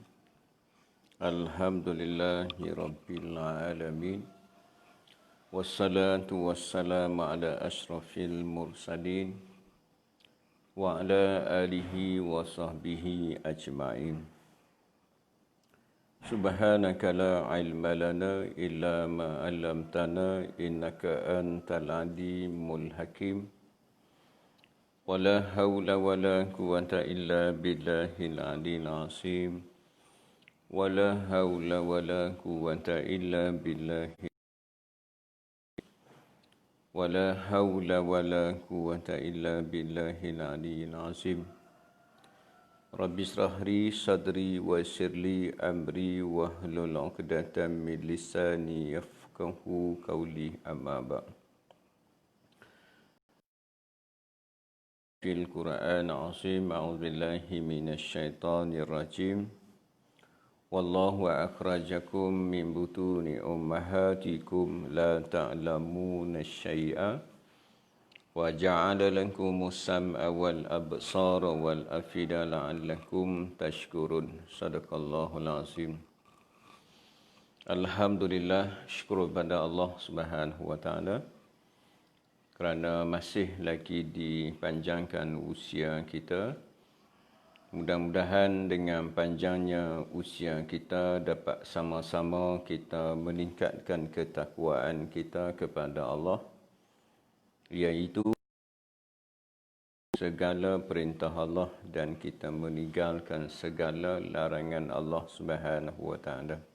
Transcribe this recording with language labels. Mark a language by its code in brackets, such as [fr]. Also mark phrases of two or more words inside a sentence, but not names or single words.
[ar] الحمد لله رب العالمين. والصلاة والسلام على أشرف المرسلين وعلى آله وصحبه أجمعين. سبحانك لا علم لنا إلا ما علمتنا إنك أنت العليم الحكيم. ولا حول ولا قوة إلا بالله العلي العظيم. ولا حول ولا قوة إلا بالله ولا حول ولا قوة إلا بالله العلي العظيم. رب اشرح لي صدري ويسر لي أمري واحلل عقدة من لساني يفقهوا قولي أما بعد. في القرآن العظيم أعوذ بالله من الشيطان الرجيم. والله أخرجكم من بطون أمهاتكم لا تعلمون شيئا وجعل لكم السمع والأبصار والأفئدة لعلكم تشكرون. صدق الله العظيم. Alhamdulillah, [ms] syukur kepada Allah [ar] سبحانه وتعالى [ms] kerana masih lagi dipanjangkan usia kita. Mudah-mudahan dengan panjangnya usia kita dapat sama-sama kita meningkatkan ketakwaan kita kepada Allah, iaitu segala perintah Allah dan kita meninggalkan segala larangan Allah [ar] سبحانه وتعالى.